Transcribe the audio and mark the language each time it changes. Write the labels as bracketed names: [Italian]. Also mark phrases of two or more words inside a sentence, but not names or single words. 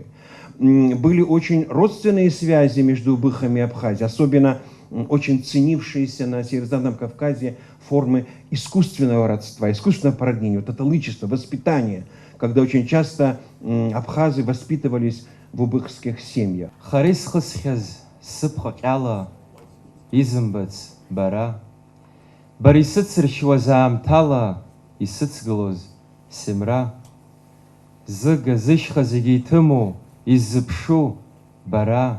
[Russian] Были очень родственные связи между Убыхами и Абхазией, особенно очень ценившиеся на Северо-Западном Кавказе формы искусственного родства, искусственного породнения, вот это лычество, воспитание, когда очень часто абхазы воспитывались в убыхских семьях. [Abkhazian] Сыпхакьала, изымбац, бара. Барисыцыршуаз аамҭала, исыцгылоз, сымра. Зыга зышьха зегьы иҭыму, иззыԥшу, бара.